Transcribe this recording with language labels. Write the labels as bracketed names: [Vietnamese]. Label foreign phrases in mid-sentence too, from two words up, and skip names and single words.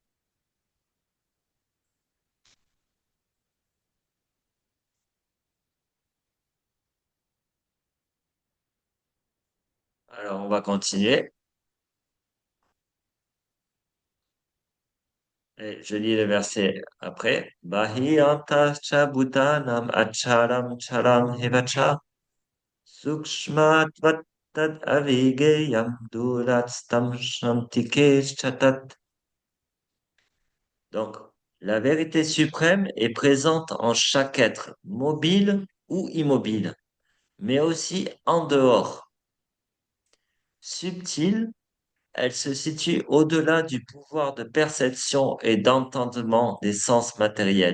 [French] Alors, on va continuer. Et je lis le verset après. [Sanskrit] बहिरन्तश्च भूतानाम् अचरं चरम् एव च सूक्ष्मत्वात् तद् अविज्ञेयं दूरस्थं चान्तिके च तत्. [French] Donc, la vérité suprême est présente en chaque être, mobile ou immobile, mais aussi en dehors. Subtile, elle se situe au-delà du pouvoir de perception et d'entendement des sens matériels.